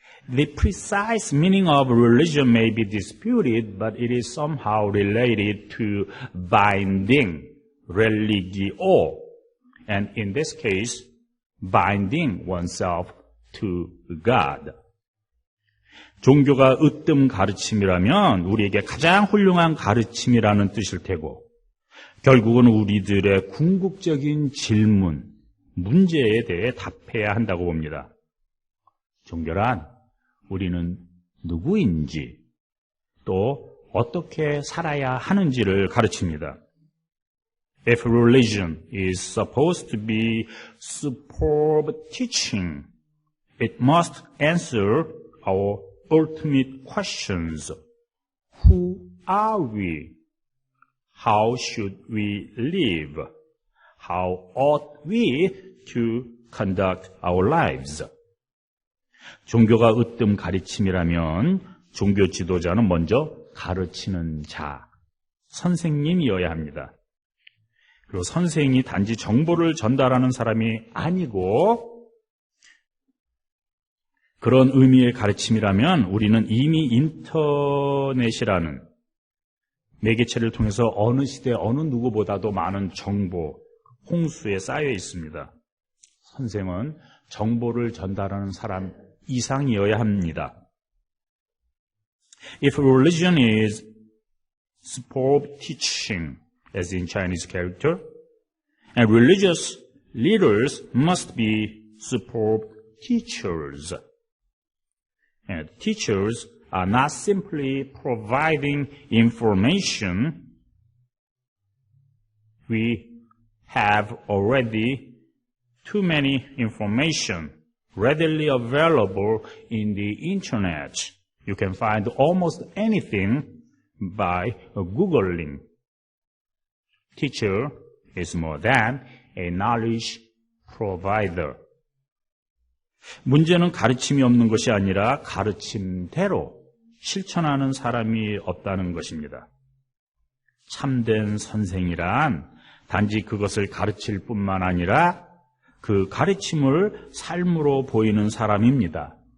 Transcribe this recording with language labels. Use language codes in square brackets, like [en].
[en] The precise meaning of religion may be disputed, but it is somehow related to binding, religio, and in this case, binding oneself to God. [ko] 종교가 으뜸 가르침이라면 우리에게 가장 훌륭한 가르침이라는 뜻일 테고, 결국은 우리들의 궁극적인 질문, 문제에 대해 답해야 한다고 봅니다. 종교란 우리는 누구인지 또 어떻게 살아야 하는지를 가르칩니다. [en] If religion is supposed to be superb teaching, it must answer our ultimate questions. Who are we? How should we live? How ought we to conduct our lives? [ko] 종교가 으뜸 가르침이라면 종교 지도자는 먼저 가르치는 자, 선생님이어야 합니다. 그리고 선생이 단지 정보를 전달하는 사람이 아니고 그런 의미의 가르침이라면 우리는 이미 인터넷이라는 매개체를 통해서 어느 시대 어느 누구보다도 많은 정보, 홍수에 쌓여 있습니다. 선생은 정보를 전달하는 사람 이상이어야 합니다. [en] If religion is superb teaching, as in Chinese character, and religious leaders must be superb teachers. And teachers are not simply providing information. We have already too many information readily available in the internet. You can find almost anything by Googling. Teacher is more than a knowledge provider. [ko] 문제는 가르침이 없는 것이 아니라 가르침대로 실천하는 사람이 없다는 것입니다. 참된 선생이란 단지 그것을 가르칠 뿐만 아니라 그 가르침을 삶으로 보이는 사람입니다.